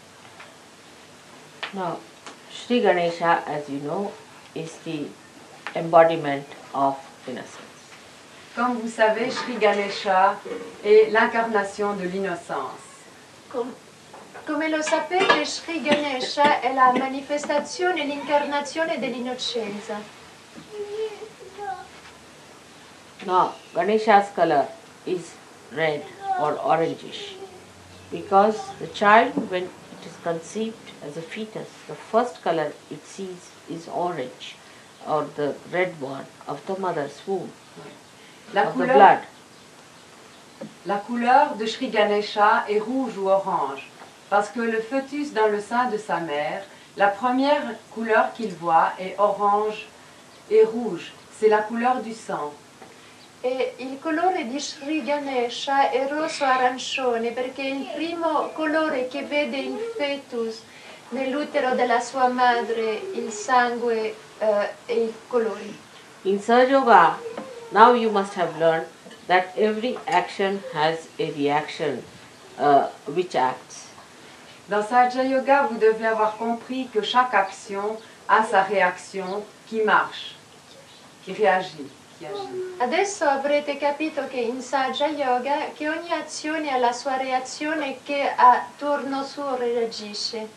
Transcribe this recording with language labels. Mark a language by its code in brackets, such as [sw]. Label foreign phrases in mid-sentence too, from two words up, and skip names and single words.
[en] Now, Sri Ganesha, as you know, is the embodiment of innocence. [fr] Comme vous savez, Sri Ganesha est l'incarnation de l'innocence. [it] Come lo sapete, Sri Ganesha è la manifestazione, l'incarnazione dell'innocenza. [en] Now, Ganesha's color is red or orangish because the child, when it is conceived as a fetus, the first color it sees is orange or the red one of the mother's womb, of the blood. [fr] La couleur de Sri Ganesha est rouge ou orange parce que le fœtus dans le sein de sa mère, la première couleur qu'il voit est orange et rouge. C'est la couleur du sang. [it] E il colore di Sri Ganesha è rosso-arancione perché è il primo colore che vede il fetus nell'utero della sua madre, il sangue e i colori. [en] In Sahaja Yoga, now you must have learned that every action has a reaction which acts. [fr] Dans Sahaja Yoga, vous devez avoir compris que chaque action a sa réaction qui marche, qui réagit. [it] Adesso avrete capito che in Sahaja Yoga che ogni azione ha la sua reazione che a turno suo reagisce.